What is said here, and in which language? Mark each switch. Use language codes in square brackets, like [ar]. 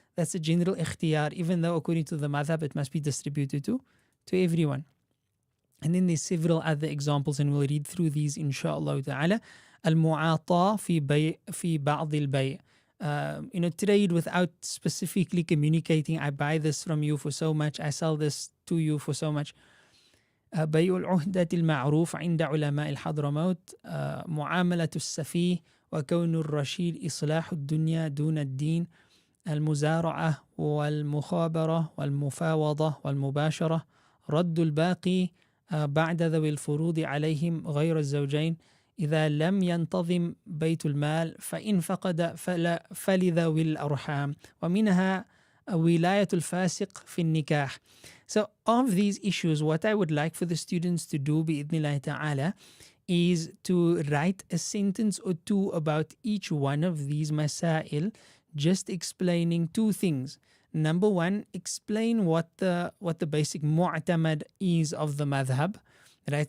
[en] That's a general ikhtiyar, even though according to the madhab it must be distributed to everyone. And then there's several other examples, and we'll read through these inshallah ta'ala. [ar] Al-mu'ata fi ba'd al-bay'. [en] Trade without specifically communicating, I buy this from you for so much, I sell this to you for so much. [ar] بيع العهدة المعروف عند علماء الحضرموت, معاملة السفيه وكون الرشيد إصلاح الدنيا دون الدين, المزارعة والمخابرة والمفاوضة والمباشرة, رد الباقي بعد ذوي الفروض عليهم غير الزوجين إذا لم ينتظم بيت المال فإن فقد فلذوي الأرحام, ومنها ولاية الفاسق في النكاح. [en] So of these issues, what I would like for the students to do [ar] بإذن الله تعالى [en] is to write a sentence or two about each one of these masail, just explaining two things. Number one, explain what the basic mu'tamad is of the madhab. Right?